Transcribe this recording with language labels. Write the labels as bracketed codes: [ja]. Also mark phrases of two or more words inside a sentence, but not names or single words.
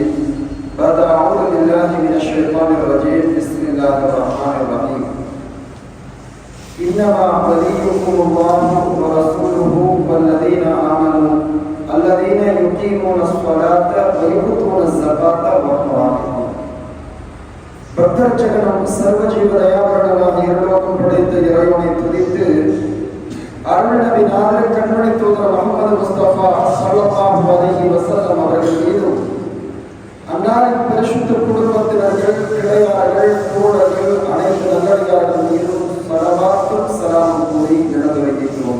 [ar] بعد أعوذ بالله من الشيطان الرجيم. بسم الله الرحمن الرحيم. إنما وليكم الله ورسوله والذين آمنوا الذين يقيمون الصلاة ويؤتون الزكاة وهم راكعون. [ta] பக்தர்ச்சகனம் சர்வஜீவ தயாபரனாக இருலோகம் படைத்த இறைவனை துதித்து அருள் நபி நாதர் கண்மணி தூதர் முஹம்மது முஸ்தபா [ar] صلى الله عليه وسلم [ta] அவர்கள் மீதும் அன்னாரின் பரிசுத்த குடும்பத்தினர்கள் கிளையார்கள் தோழர்கள் அனைத்து நல்லடியார்கள் மீதும் சலவாத்தும் சலாம் கூறி நடந்து வைக்கிறோம்.